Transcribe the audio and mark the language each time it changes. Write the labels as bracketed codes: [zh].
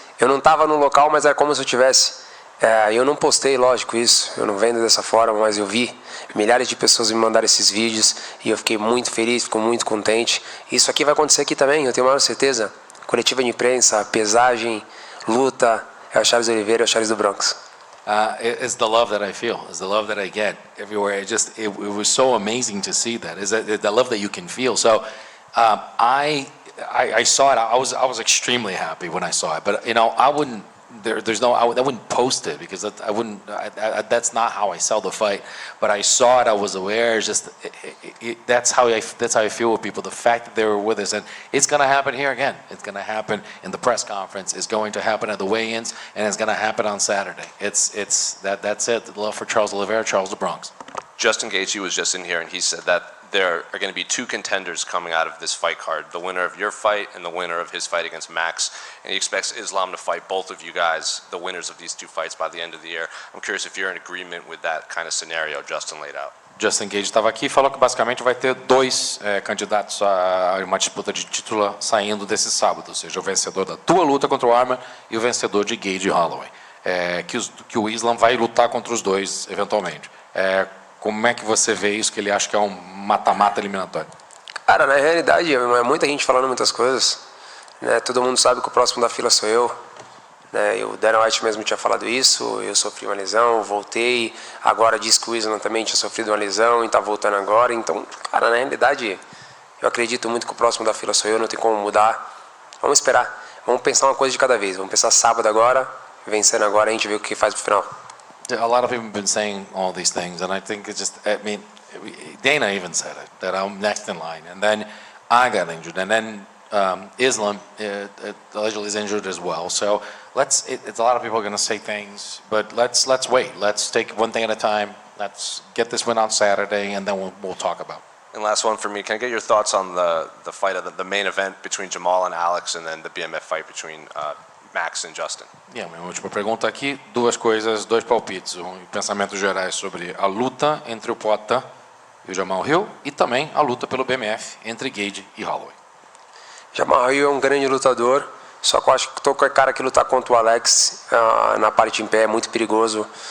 [pt] Eu não estava no local, mas era como se eu tivesse. Eu não postei, lógico, isso, eu não vendo dessa forma, mas eu vi milhares de pessoas me mandaram esses vídeos e eu fiquei muito feliz, fico muito contente. Isso aqui vai acontecer aqui também, eu tenho a maior certeza. Coletiva de imprensa, pesagem, luta, é o Charles Oliveira, é o Charles do Bronx. [en] It's the love that I feel, it's the love that I get everywhere. It was so amazing to see that. It's the love that you can feel. So I saw it. I was extremely happy when I saw it, but I wouldn't. I wouldn't post it because I wouldn't. That's not how I sell the fight. But I saw it. I was aware. That's how I feel with people. The fact that they were with us, and it's going to happen here again. It's going to happen in the press conference. It's going to happen at the weigh-ins, and it's going to happen on Saturday. That's it. The love for Charles Oliveira, Charles the Bronx. Justin Gaethje was just in here, and he said that there are going to be two contenders coming out of this fight card, the winner of your fight and the winner of his fight against Max. And he expects Islam to fight both of you guys, the winners of these two fights, by the end of the year. I'm curious if you're in agreement with that kind of scenario Justin laid out. [pt] Justin Gage estava aqui e falou que basicamente vai ter dois candidatos a uma disputa de título saindo desse sábado, ou seja, o vencedor da tua luta contra o Arman e o vencedor de Gage e Holloway. Que o Islam vai lutar contra os dois eventualmente. Como é que você vê isso, que ele acha que é um mata-mata eliminatório? Cara, na realidade, é muita gente falando muitas coisas. Né? Todo mundo sabe que o próximo da fila sou eu. Né? O Dana White mesmo tinha falado isso, eu sofri uma lesão, voltei, agora diz que o Islam também tinha sofrido uma lesão e está voltando agora, então, cara, na realidade, eu acredito muito que o próximo da fila sou eu, não tem como mudar. Vamos esperar, vamos pensar uma coisa de cada vez, vamos pensar sábado agora, vencendo agora, a gente vê o que faz pro final. [en] A lot of people have been saying all these things, and I think it's just, I mean, Dana even said it, that I'm next in line, and then I got injured, and then Islam allegedly is injured as well. So it's a lot of people are going to say things, but let's wait. Let's take one thing at a time. Let's get this win on Saturday, and then we'll talk about it. And last one for me, can I get your thoughts on the fight of the main event between Jamal and Alex, and then the BMF fight between Max and Justin? [pt] Minha última pergunta aqui, duas coisas, dois palpites, pensamentos gerais sobre a luta entre o Poatan e o Jamal Hill, e também a luta pelo BMF entre Gage e Holloway. Jamal Hill é um grande lutador, só que eu acho que qualquer cara que lutar contra o Alex na parte em pé é muito perigoso.